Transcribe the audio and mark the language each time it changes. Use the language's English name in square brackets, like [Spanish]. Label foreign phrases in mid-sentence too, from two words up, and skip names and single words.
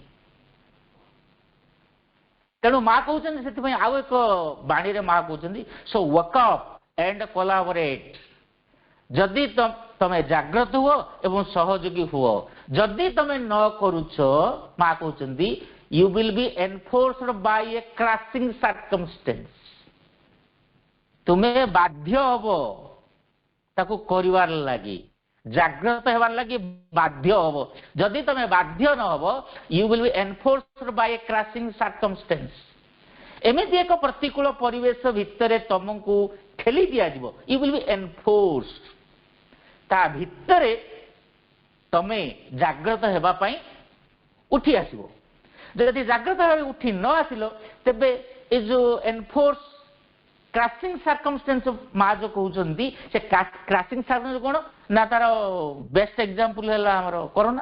[Odia] ତେଣୁ ମା କହୁଛନ୍ତି, ସେଥିପାଇଁ ଆଉ ଏକ ବାଣୀରେ ମା କହୁଛନ୍ତି, [English] so wake up and collaborate. [Odia] ଯଦି ତମେ ଜାଗ୍ରତ ହୁଅ ଏବଂ ସହଯୋଗୀ ହୁଅ। ଯଦି ତମେ ନ କରୁଛ ମା କହୁଛନ୍ତି [English] you will be enforced by a crushing circumstance। [Odia] ତୁମେ ବାଧ୍ୟ ହବ ତାକୁ କରିବାର ଲାଗି, ଜାଗ୍ରତ ହେବାର ଲାଗି ବାଧ୍ୟ ହବ। ଯଦି ତମେ ବାଧ୍ୟ ନ ହବ [English] you will be enforced by a crushing circumstance। [Odia] ଏମିତି ଏକ ପ୍ରତିକୂଳ ପରିବେଶ ଭିତରେ ତମକୁ ଠେଲି ଦିଆଯିବ, [English] you will be enforced। [Odia] ତା ଭିତରେ ତମେ ଜାଗ୍ରତ ହେବା ପାଇଁ ଉଠି ଆସିବ। ଯଦି ଜାଗ୍ରତ ଭାବେ ଉଠି ନ ଆସିଲ ତେବେ ଏ ଯୋଉ [English] enforce crushing circumstance [Odia] ମା ଯୋଉ କହୁଛନ୍ତି ସେ [English] crushing circumstance [Odia] କଣ ନା ତାର [English] best example [Odia] ହେଲା ଆମର କରୋନା।